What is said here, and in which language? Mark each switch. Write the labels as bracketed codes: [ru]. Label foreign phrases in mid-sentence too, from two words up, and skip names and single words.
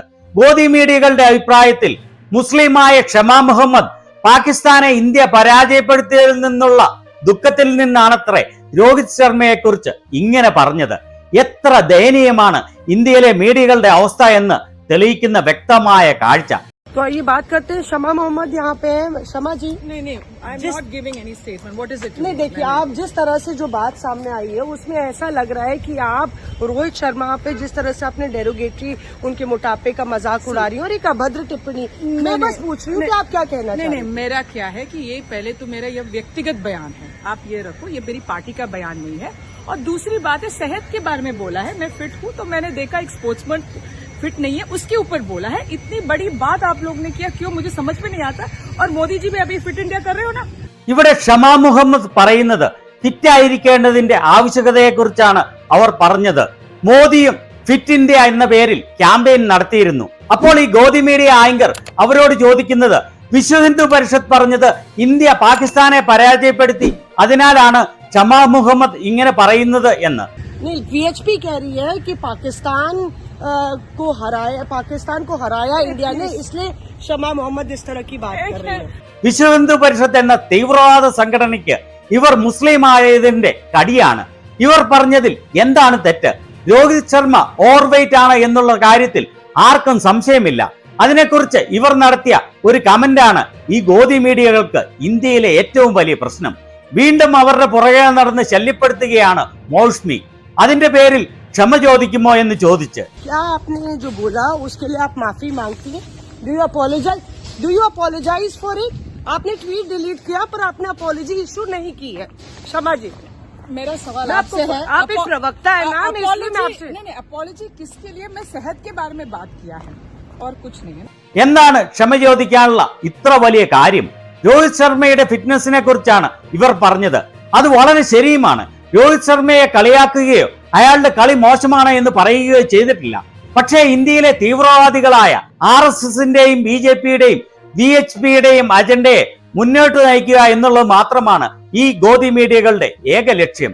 [ml] ഗോദി മീഡിയകളുടെ അഭിപ്രായത്തിൽ മുസ്ലിമായ ഷമ മുഹമ്മദ് പാകിസ്ഥാനെ ഇന്ത്യ പരാജയപ്പെടുത്തിയതിൽ നിന്നുള്ള ദുഃഖത്തിൽ നിന്നാണത്രേ രോഹിത് ശർമ്മയെ കുറിച്ച് ഇങ്ങനെ പറഞ്ഞത്. എത്ര ദയനീയമാണ് ഇന്ത്യയിലെ മീഡിയകളുടെ അവസ്ഥ എന്ന് തെളിയിക്കുന്ന വ്യക്തമായ കാഴ്ച. [hi] तो ये बात करते हैं शमा मोहम्मद यहाँ पे है. शमा जी [en] नहीं I am not giving any statement. what is it? [hi] नहीं, देखिए आप जिस तरह से जो बात सामने आई है उसमें ऐसा लग रहा है कि आप रोहित शर्मा पे जिस तरह से आपने डेरोगेटरी उनके मोटापे का मजाक उड़ा रही हो और एक अभद्र टिप्पणी. मैं बस पूछ रही हूँ कि आप क्या कहना चाहते हैं? नहीं, मेरा क्या है कि ये पहले तो मेरा ये व्यक्तिगत बयान है, आप ये रखो, ये मेरी पार्टी का बयान नहीं है. और दूसरी बात है, सेहत के बारे में बोला है. मैं फिट हूँ तो मैंने देखा एक स्पोर्ट्समैन फिट नहीं है उसके ऊपर बोला है. इतनी बड़ी बात आप लोग ने किया, क्यों मुझे समझ में नहीं आता. और मोदी जी भी अभी फिट इंडिया कर रहे हो ना. [ml] ഇവിടെ ഷമ മുഹമ്മദ് പറയുന്നത് ഫിറ്റായിരിക്കേണ്ടതിന്റെ ആവശ്യകതയെ കുറിച്ചാണ് അവർ പറഞ്ഞത്. മോദിയും ഫിറ്റ് ഇന്ത്യ എന്ന പേരിൽ ക്യാമ്പയിൻ നടത്തിയിരുന്നു. അപ്പോൾ ഈ ഗോദി മീഡിയ ആങ്കർ അവരോട് ചോദിക്കുന്നത് വിശ്വ ഹിന്ദു പരിഷത്ത് പറഞ്ഞത് ഇന്ത്യ പാകിസ്ഥാനെ പരാജയപ്പെടുത്തി, അതിനാലാണ് ഷമ മുഹമ്മദ് ഇങ്ങനെ പറയുന്നത് എന്ന്. [hi] VHP कह रही है कि पाकिस्तान को हराया इंडिया ने, इसलिए शमा मोहम्मद इस तरह की बात कर रही है. [ml] വിശ്വ ഹിന്ദു പരിഷത്ത് എന്ന തീവ്രവാദ സംഘടനയ്ക്ക് ഇവർ മുസ്ലിം ആയതിന്റെ കടിയാണ്. ഇവർ പറഞ്ഞതിൽ എന്താണ് തെറ്റ്? രോഹിത് ശർമ്മ ഓവർവെയ്റ്റ് ആണ് എന്നുള്ള കാര്യത്തിൽ ആർക്കും സംശയമില്ല. അതിനെക്കുറിച്ച് ഇവർ നടത്തിയ ഒരു കമന്റാണ് ഈ ഗോദി മീഡിയകൾക്ക് ഇന്ത്യയിലെ ഏറ്റവും വലിയ പ്രശ്നം. വീണ്ടും അവരുടെ പുറകെ നടന്ന് ശല്യപ്പെടുത്തുകയാണ് മൗഷ്മി. അതിന്റെ പേരിൽ ക്ഷമ ചോദിക്കുമോ എന്ന് ചോദിച്ച്. [hi] आपने [en] tweet delete [hi] किया पर आपने [en] apology issue [hi] नहीं की है. शमा जी मेरा सवाल आपसे है, आप एक प्रवक्ता है ना, नहीं अपॉलॉजी किसके लिए? मैं सेहत के बारे में बात किया है और कुछ नहीं है. [ml] എന്താണ് ക്ഷമ ചോദിക്കാനുള്ള ഇത്ര വലിയ കാര്യം? രോഹിത് ശർമ്മയുടെ ഫിറ്റ്നസിനെ കുറിച്ചാണ് ഇവർ പറഞ്ഞത്. അത് വളരെ ശരിയുമാണ്. രോഹിത് ശർമ്മയെ കളിയാക്കുകയോ അയാളുടെ കളി മോശമാണ് എന്ന് പറയുകയോ ചെയ്തിട്ടില്ല. പക്ഷേ ഇന്ത്യയിലെ തീവ്രവാദികളായ RSSന്റെയും BJPയുടെയും VHPയുടെയും അജണ്ടയെ മുന്നോട്ട് നയിക്കുക എന്നുള്ളത് മാത്രമാണ് ഈ ഗോദി മീഡിയകളുടെ ഏക ലക്ഷ്യം.